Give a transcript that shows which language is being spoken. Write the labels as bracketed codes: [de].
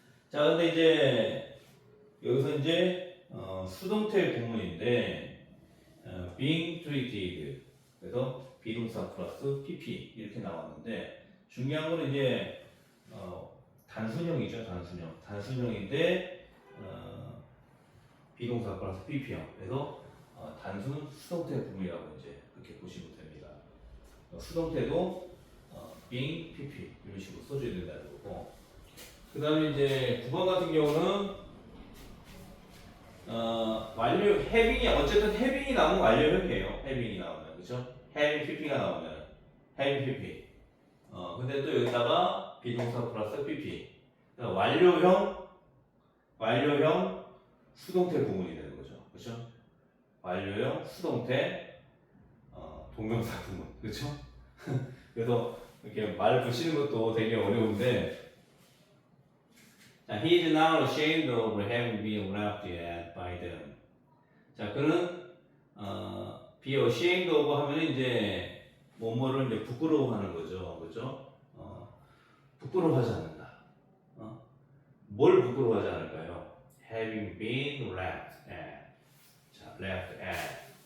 [ko] 자, 근데 이제 여기서 이제 수동태 구문인데 being treated 그래서 비동사 플러스 pp 이렇게 나왔는데 중요한 거는 이제 단순형이죠, 단순형인데 비동사 플러스 pp형 그래서 단순 수동태 구문이라고 이제 그렇게 보시면 됩니다. 수동태도 being pp 이런 식으로 써줘야 된다는 거고. 그 다음에 이제 9번 같은 경우는 완료 having이 어쨌든 having이 나오면 완료형이에요. having이 나오면 그렇죠? having pp가 나오면 having pp. 근데 또 여기다가 비동사 플러스 pp. 그러니까 완료형 수동태 구문이 되는 거죠. 그렇죠? 완료형 수동태 동명사 구문. 그렇죠? 그래서 이렇게 말 붙이는 것도 되게 어려운데. [en] 자, he is now ashamed of having been laughed at by them. [ko] 자, 그는 [en] be ashamed of [ko] 하면 이제 뭐뭐를 이제 부끄러워하는 거죠, 그렇죠? 부끄러워하지 않는다. 뭘 부끄러워하지 않을까요? [en] Having been laughed at. 자, laughed at.